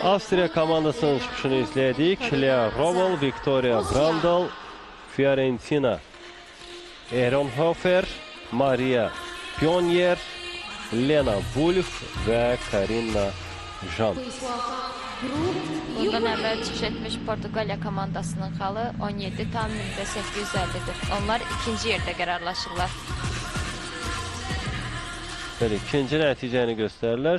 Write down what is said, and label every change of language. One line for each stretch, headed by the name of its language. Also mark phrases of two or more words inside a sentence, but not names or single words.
Azerbaijani: Avstriya komandasının çıxışını izlədik. Lea Robel, Victoria Brandel, Fiorentina Ehrenhofer, Maria Pionier, Lena Wolf və Karina Jean. Bundan əvvəl çıxış etmiş Portuqaliya komandasının xalı 17,850-dir. Onlar ikinci yerdə qərarlaşırlar. Bəli, ikinci nəticəni göstərirlər.